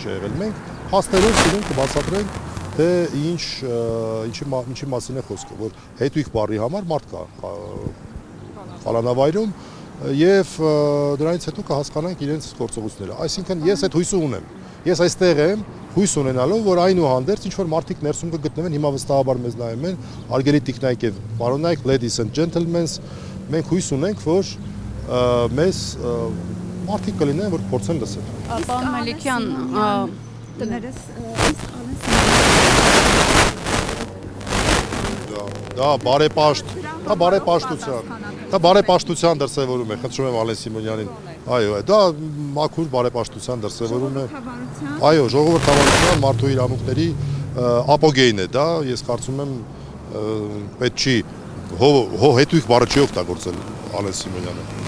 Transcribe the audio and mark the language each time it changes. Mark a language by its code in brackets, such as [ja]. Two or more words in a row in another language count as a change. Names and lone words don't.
[hy] է եղել։ Մենք փաստերով սիրենք կբացատրենք, թե ինչի մասին է խոսքը, որ հետույք բառի համար մարդ կա կալանավայրում եւ դրանից հետո կհասկանանք իրենց գործողությունները։ Այսինքն ես այդ հույսը ունեմ։ Ես այստեղ եմ հույս ունենալով, որ այնուհանդերձ ինչ որ մարդիկ ներսում կգտնվեն, հիմա վստահաբար մեզ նայում են, արգելի տիկնայք եւ պարոնայք, [en] ladies and gentlemen, [hy] մենք հույս ունենք, որ մեզ մարդիկ կլինեն, որ փորձեն լսել։ Պարոն Մելիքյան, տներս Դա բարեպաշտության դրսևորում է, խնդրում եմ Ալեն Սիմոնյանին, այո, դա մաքուր բարեպաշտության դրսևորում է, այո, ժողովրդավարության մարդու իրավունքների ապոգեյն է դա, ես կարծում եմ պետք չի, հետույք բառը չի օգտագործել Ալեն Սիմոնյանը։